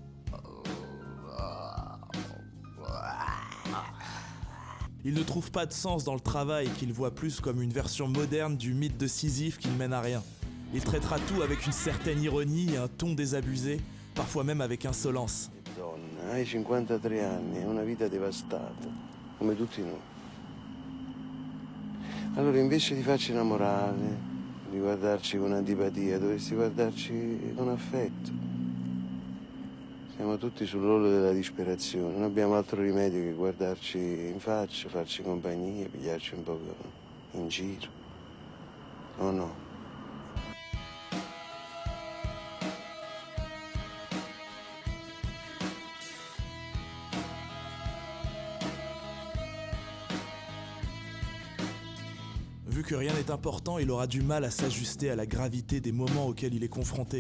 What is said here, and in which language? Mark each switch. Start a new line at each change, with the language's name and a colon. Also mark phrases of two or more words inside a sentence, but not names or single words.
French: Il ne trouve pas de sens dans le travail, qu'il voit plus comme une version moderne du mythe de Sisyphe qui ne mène à rien. Il traitera tout avec une certaine ironie et un ton désabusé, parfois même avec insolence.
Italian: Donna, hai 53 anni e una vita devastata, come tutti noi. Allora invece di farci innamorare, di guardarci con antipatia, dovresti guardarci con affetto. Siamo tutti sull'orlo della disperazione, non abbiamo altro rimedio che guardarci in faccia, farci compagnia, pigliarci un po' in giro. O no?
French: Vu que rien n'est important, il aura du mal à s'ajuster à la gravité des moments auxquels il est confronté.